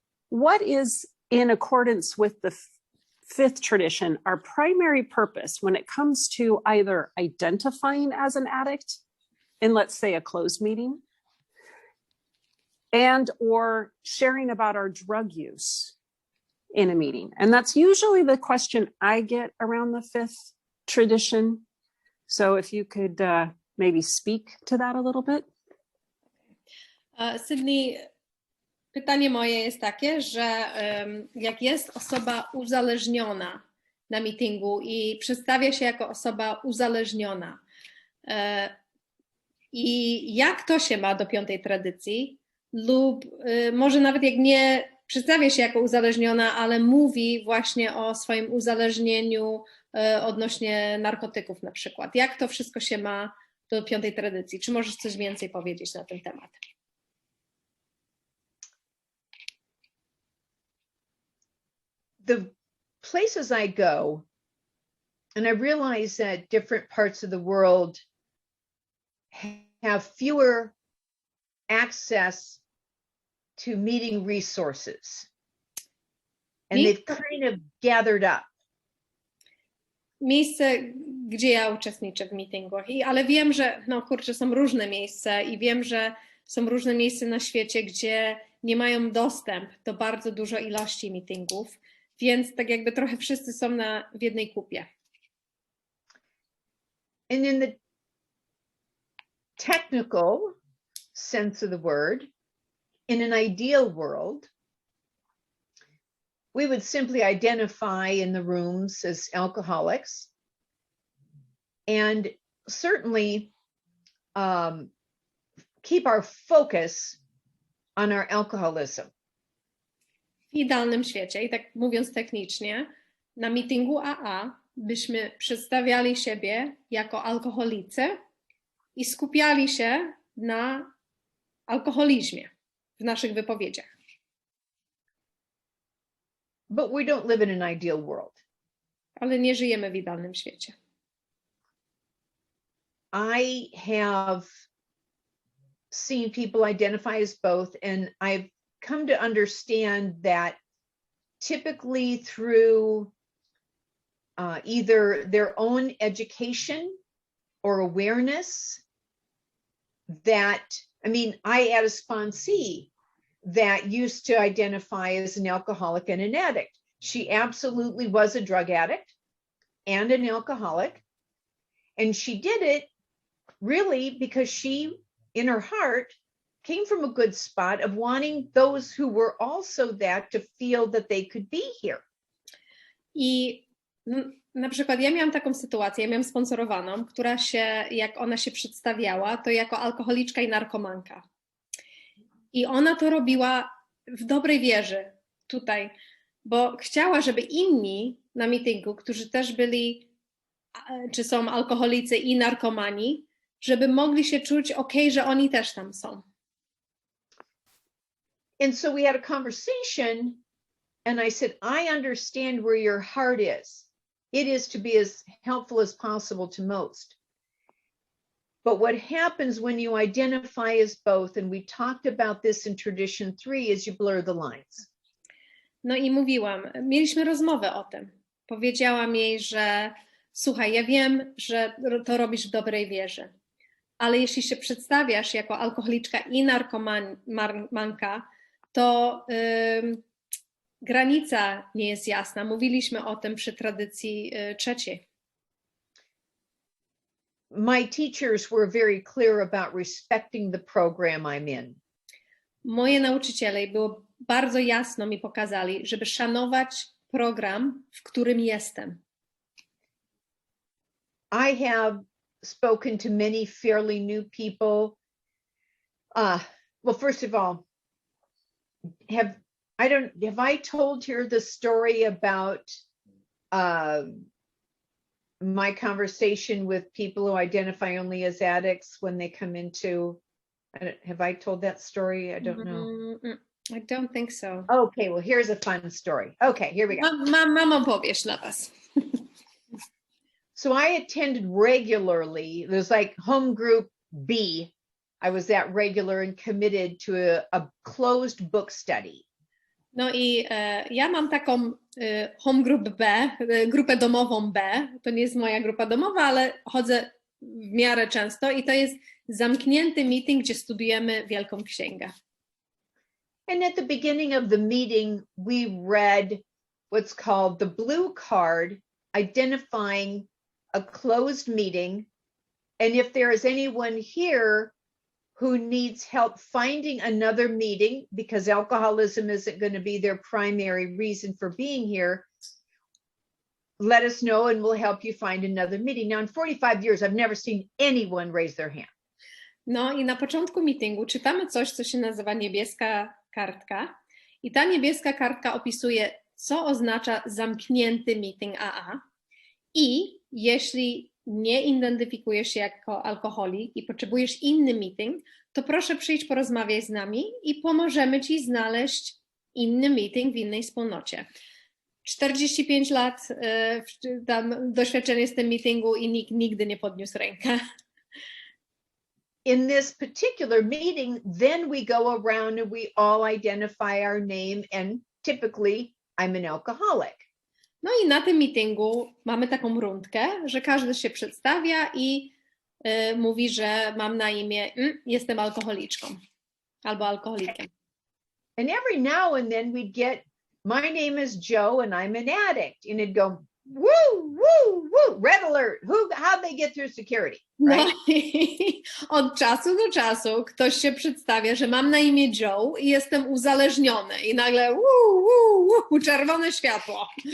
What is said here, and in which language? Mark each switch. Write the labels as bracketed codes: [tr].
[en] What is, in accordance with the fifth tradition, our primary purpose when it comes to either identifying as an addict in, let's say, a closed meeting, and or sharing about our drug use in a meeting? And that's usually the question I get around the fifth tradition. So if you could maybe speak to that a little bit. [pl] Sydney, pytanie moje jest takie, że jak jest osoba uzależniona na meetingu i przedstawia się jako osoba uzależniona i jak to się ma do piątej tradycji, lub może nawet jak nie przedstawia się jako uzależniona, ale mówi właśnie o swoim uzależnieniu odnośnie narkotyków na przykład. Jak to wszystko się ma do piątej tradycji? Czy możesz coś więcej powiedzieć na ten temat? [en] The places I go, and I realize that different parts of the world have fewer access to meeting resources, and they've kind of gathered up. [pl] Miejsce, gdzie ja uczestniczę w meetingach, ale wiem, że są różne miejsca i wiem, że są różne miejsca na świecie, gdzie nie mają dostęp do bardzo dużej ilości meetingów, więc tak jakby trochę wszyscy są w jednej kupie. [en] And in the technical sense of the word, in an ideal world, we would simply identify in the rooms as alcoholics, and certainly keep our focus on our alcoholism. [pl] W idealnym świecie, i tak mówiąc technicznie, na meetingu AA byśmy przedstawiali siebie jako alkoholicy i skupiali się na alkoholizmie w naszych wypowiedziach. [en] But we don't live in an ideal world. [pl] Ale nie żyjemy w idealnym świecie. [en] I have seen people identify as both, and I've come to understand that typically through either their own education or awareness, that, I mean, I had a sponsee that used to identify as an alcoholic and an addict. She absolutely was a drug addict and an alcoholic. And she did it really because she, in her heart, came from a good spot of wanting those who were also that to feel that they could be here. [pl] I na przykład ja miałam taką sytuację, ja miałam sponsorowaną, która się, jak ona się przedstawiała, to jako alkoholiczka i narkomanka. I ona to robiła w dobrej wierze tutaj, bo chciała, żeby inni na meetingu, którzy też byli, czy są alkoholicy i narkomani, żeby mogli się czuć okej, że oni też tam są. [en] And so we had a conversation, and I said, I understand where your heart is. It is to be as helpful as possible to most. But what happens when you identify as both, and we talked about this in tradition 3, is you blur the lines. [pl] No i mówiłam, mieliśmy rozmowę o tym. Powiedziałam jej, że słuchaj, ja wiem, że to robisz w dobrej wierze, ale jeśli się przedstawiasz jako alkoholiczka i narkomanka, to granica nie jest jasna. Mówiliśmy o tym przy tradycji trzeciej. [en] My teachers were very clear about respecting the program I'm in. [pl] Moje nauczyciele było bardzo jasno mi pokazali, żeby szanować program, w którym jestem. [en] I have spoken to many fairly new people. Well, first of all, have I told here the story about my conversation with people who identify only as addicts when they come into, have I told that story? I don't know. I don't think so. Okay, well, here's a fun story. Okay, here we go. [pl] Mam opowieść dla was. [en] So I attended regularly. There's like home group B. I was that regular and committed to a closed book study. [pl] No i ja mam taką [en] home group B, [pl] grupę domową B. To nie jest moja grupa domowa, ale chodzę w miarę często i to jest zamknięty meeting, gdzie studujemy Wielką Księgę. [en] And at the beginning of the meeting, we read what's called the blue card, identifying a closed meeting. And if there is anyone here who needs help finding another meeting because alcoholism isn't going to be their primary reason for being here, let us know and we'll help you find another meeting. Now, in 45 years, I've never seen anyone raise their hand. [pl] No i na początku meetingu czytamy coś, co się nazywa niebieska kartka. I ta niebieska kartka opisuje, co oznacza zamknięty meeting AA. I jeśli nie identyfikujesz się jako alkoholik i potrzebujesz inny meeting, to proszę przyjdź porozmawiaj z nami i pomożemy ci znaleźć inny meeting w innej wspólnocie. 45 lat tam doświadczenie z tym meetingu i nikt nigdy nie podniósł rękę. [en] In this particular meeting, then we go around and we all identify our name, and typically I'm an alcoholic. [pl] No i na tym meetingu mamy taką rundkę, że każdy się przedstawia i mówi, że mam na imię, jestem alkoholiczką albo alkoholikiem. [en] And every now and then we'd get, my name is Joe and I'm an addict. And it'd go, woo, woo, woo, red alert. How'd they get through security? Right? [pl] No i od czasu do czasu ktoś się przedstawia, że mam na imię Joe i jestem uzależniony i nagle czerwone światło.